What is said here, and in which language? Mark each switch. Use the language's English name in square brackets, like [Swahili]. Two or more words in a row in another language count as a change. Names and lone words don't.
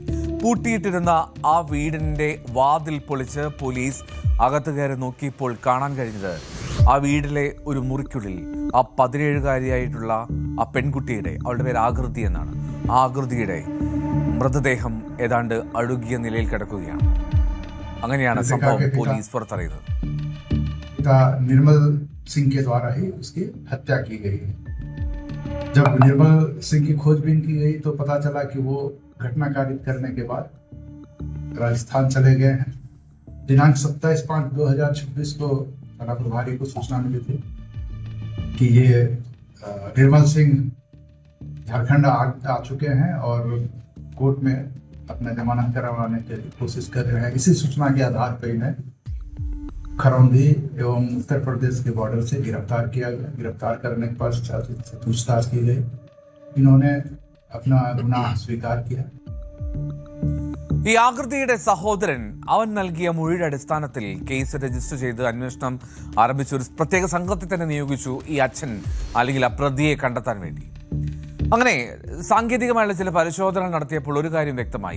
[Malayalam] പൂട്ടിയിട്ടിരുന്ന ആ വീടിന്റെ വാതിൽ പൊളിച്ച് പോലീസ് അകത്ത് കയറി നോക്കിയപ്പോൾ കാണാൻ കഴിഞ്ഞത് ആ വീട്ടിലെ ഒരു മുറിക്കുള്ളിൽ ആ 17-കാരിയായിട്ടുള്ള ആ പെൺകുട്ടിയുടെ, അവളുടെ പേര് ആകൃതി എന്നാണ്, ആ ആകൃതിയുടെ മൃതദേഹം ഏതാണ്ട് അഴുകിയ നിലയിൽ കിടക്കുകയാണ്. അങ്ങനെയാണ് സംഭവം പോലീസ് പുറത്തറിയുന്നത്. [Hindi] निर्मल सिंह के द्वारा ही उसकी हत्या की गई है। जब निर्मल सिंह की खोजबीन की गई तो पता चला कि वो घटना कारित करने के बाद राजस्थान चले गए हैं। दिनांक 27/5/2026 को थाना प्रभारी को सूचना मिली थी कि ये निर्मल सिंह झारखंड आ चुके हैं और कोर्ट में अपना जमानत करवाने की कोशिश कर रहे हैं। इसी सूचना के आधार पर इन्हें खरौंधी एवं उत्तर प्रदेश के बॉर्डर से गिरफ्तार किया गया। गिरफ्तार करने के बाद पूछताछ की गई। इन्होंने अपना गुनाह स्वीकार किया। [Malayalam] ഈ ആകൃതിയുടെ സഹോദരൻ അവൻ നൽകിയ മൊഴിയുടെ അടിസ്ഥാനത്തിൽ കേസ് രജിസ്റ്റർ ചെയ്ത് അന്വേഷണം ആരംഭിച്ചു. ഒരു പ്രത്യേക സംഘത്തെ തന്നെ നിയോഗിച്ചു ഈ അച്ഛൻ അല്ലെങ്കിൽ ആ പ്രതിയെ കണ്ടെത്താൻ വേണ്ടി. അങ്ങനെ സാങ്കേതികമായുള്ള ചില പരിശോധനകൾ നടത്തിയപ്പോൾ ഒരു കാര്യം വ്യക്തമായി.